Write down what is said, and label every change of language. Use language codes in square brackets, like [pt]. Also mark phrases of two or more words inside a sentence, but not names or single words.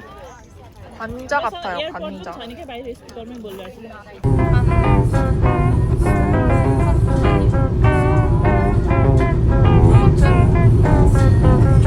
[ko] 관자 같아요. [hi] एयरपोर्ट [ko] 관자. [hi] जाने के बाहर स्पीकर में बोल रहा है [ko] 아무튼